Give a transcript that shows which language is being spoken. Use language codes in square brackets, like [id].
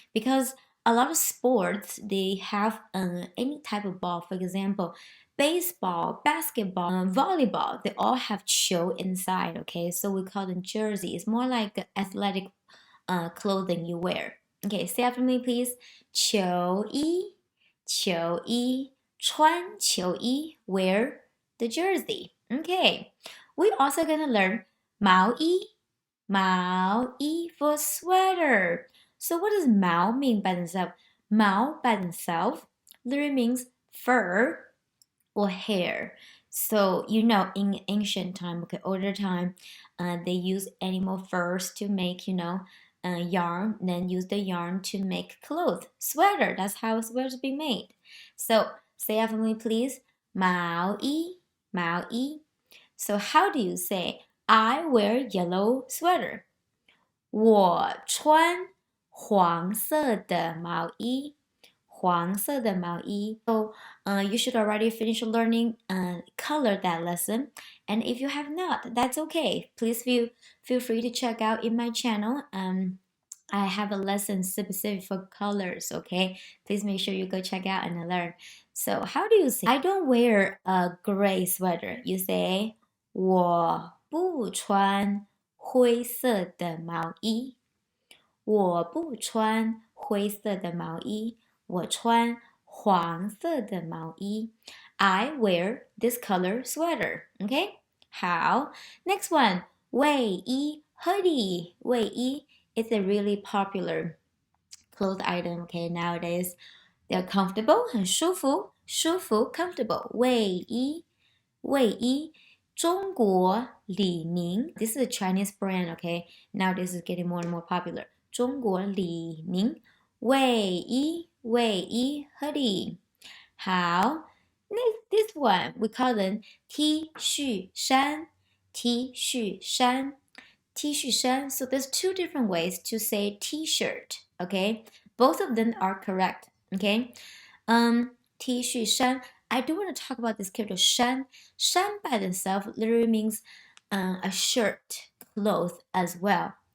[en] Because a lot of sports they have any type of ball. For example, baseball, basketball, volleyball. They all have 球 inside. Okay, so we call them jersey. It's more like athletic clothing you wear. Okay, say after me, please. [zh] 球衣,球衣,穿球衣, [en] wear the jersey. Okay, we also gonna learn 毛衣,毛衣 for sweater. So what does 毛 mean by themselves? 毛 by themselves literally means fur or hair. So you know in ancient time, okay, older time, they use animal furs to make, yarn, then use the yarn to make clothes. Sweater, that's how sweaters be made. So say after me, please. 毛衣,毛衣. So how do you say, I wear yellow sweater? [zh] 我穿黄色的毛衣。黄色的毛衣. [en] So you should already finish learning color that lesson. And if you have not, that's okay. Please feel free to check out in my channel. I have a lesson specific for colors, okay? Please make sure you go check out and learn. So how do you say, I don't wear a gray sweater. You say, [zh] 我不穿灰色的毛衣。我不穿灰色的毛衣。我穿黄色的毛衣。 [en] I wear this color sweater. Okay? 好 Next one. 卫衣 hoodie. 卫衣 is a really popular clothes item, okay, nowadays. They're comfortable, [zh] 很舒服 [en] comfortable. 卫衣 [zh] 卫衣。 [en] 中国李宁 This is a Chinese brand, okay? Now this is getting more and more popular. [zh] 中国李宁卫衣 Hoodie. [en] 好 this one we call them T 恤衫 T 恤衫 T 恤衫 So there's two different ways to say T-shirt, okay? Both of them are correct, okay? T 恤衫 I do want to talk about this character 衫 衫 by itself literally means a shirt, cloth as well.